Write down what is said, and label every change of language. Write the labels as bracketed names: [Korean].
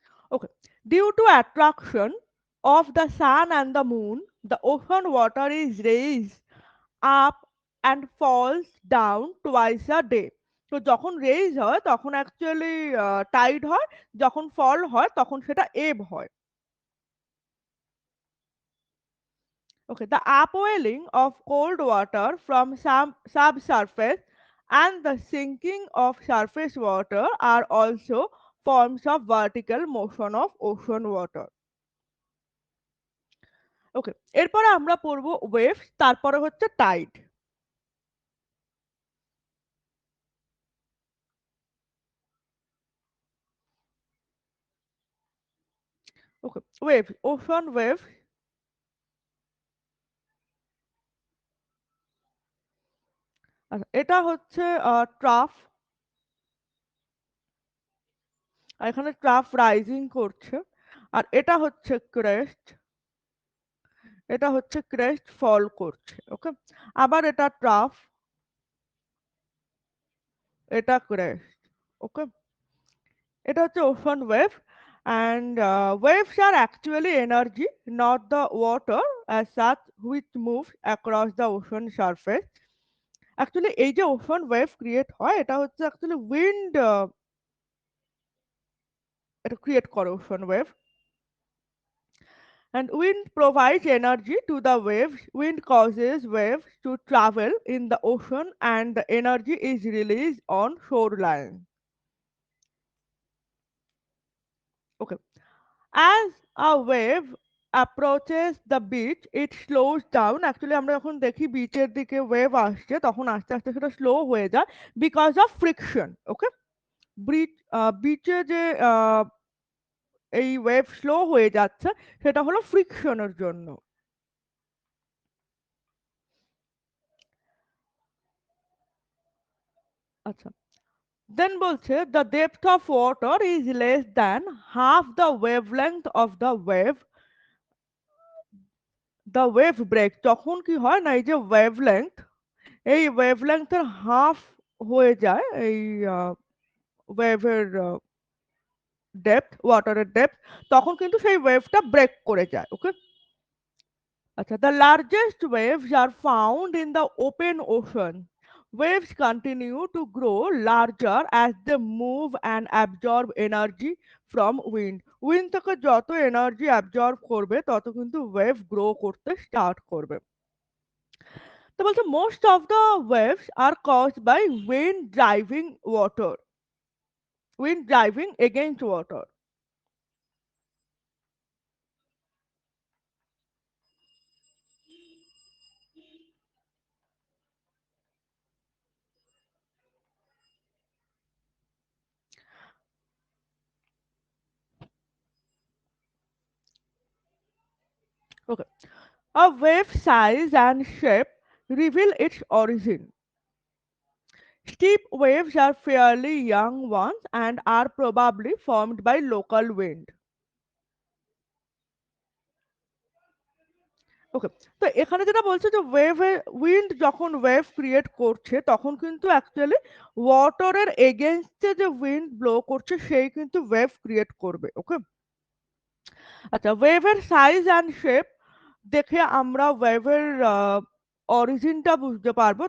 [English] Okay, due to attraction of the sun and the moon, the ocean water is raised up and falls down twice a day। [Bangla] তো যখন raise হয় তখন actually Tide হয়, যখন ফল হয় তখন সেটা এব হয়। [English] Okay, the upwelling of cold water from subsurface and the sinking of surface water are also forms of vertical motion of ocean water। [Bangla] ওকে, এরপরে আমরা পড়বো ওয়েভস, তারপরে হচ্ছে টাইড। ওকে, ওয়েভ, ওশান ওয়েভ। আচ্ছা, এটা হচ্ছে ট্রাফ। আর এখানে ট্রাফ রাইজিং করছে। আর এটা হচ্ছে ক্রেস্ট, এটা হচ্ছে ক্রেস্ট ফল করছে। ওকে, আবার এটা ট্রাফ, এটা ক্রেস্ট। ওকে, এটা হচ্ছে ocean wave. [English] And waves are actually energy, not the water as such, which moves across the ocean surface। [Bangla] Actually এই যে ওশান ওয়েভ ক্রিয়েট হয় এটা হচ্ছে অ্যাকচুয়ালি উইন্ড, এটা ক্রিয়েট করে ocean wave. [English] And wind provides energy to the waves. Wind causes waves to travel in the ocean and the energy is released on shoreline। Okay, as a wave approaches the beach it slows down। [Bangla] Actually আমরা যখন দেখি বিচের দিকে wave আসছে তখন আস্তে আস্তে সেটা স্লো হয়ে যায় বিকজ অফ ফ্রিকশন। ওকে, ব্রিচ বিচে যে এই ওয়েভ স্লো হয়ে যাচ্ছে সেটা হলো ফ্রিকশনের জন্য। আচ্ছা, দেন বলছে [English] The depth of water is less than half the wavelength of the wave break. [Bangla] তখন কি হয় না, এই যে ওয়েভলেংথ, এই ওয়েভলেংথের হাফ হয়ে যায় এই ওয়েভের ডেপথ, ওয়াটারের ডেপথ, তখন কিন্তু সেই ওয়েভটা ব্রেক করে যায়। ওকে। [English] আচ্ছা, the largest waves are found in the open ocean. Waves continue to grow larger as they move and absorb energy from wind. [Bangla] Wind থেকে যত এনার্জি অ্যাবজর্ব করবে তত কিন্তু ওয়েভ গ্রো করতে স্টার্ট করবে। তো বলছে [English] Most of the waves are caused by wind driving against water. Okay, a wave size and shape reveal its origin. Steep waves are fairly young ones and are probably formed by local wind. [Bangla] ওকে, তো এখানে যেটা বলছে যে wind যখন wave create করছে তখন কিন্তু actually ওয়াটারের এগেনস্টে যে উইন্ড ব্লো করছে সেই কিন্তু ওয়েভ ক্রিয়েট করবে। ওকে। আচ্ছা, ওয়েভের সাইজ অ্যান্ড শেপ দেখে আমরা ওয়েভের অরিজিনটা বুঝতে পারবো।